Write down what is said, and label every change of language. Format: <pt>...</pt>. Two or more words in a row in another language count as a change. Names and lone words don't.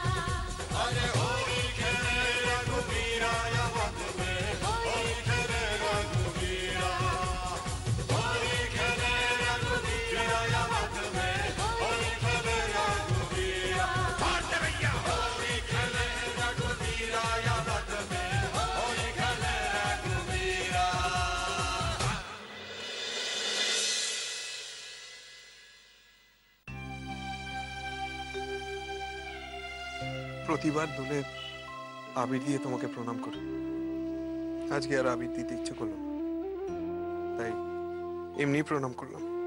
<hi>अरे होरी खेले रघुबीरा अवध में, होरी खेले रघुबीरा, होरी खेले रघुबीरा अवध में, होरी खेले रघुबीरा, भैया होरी खेले रघुबीरा अवध में, होरी खेले रघुबीरा।</hi> <bn>প্রতিবার দোলে আবির দিয়ে তোমাকে প্রণাম করি, আজকে আর আবির দিতে ইচ্ছে করলো না, তাই এমনি প্রণাম করলাম।</bn>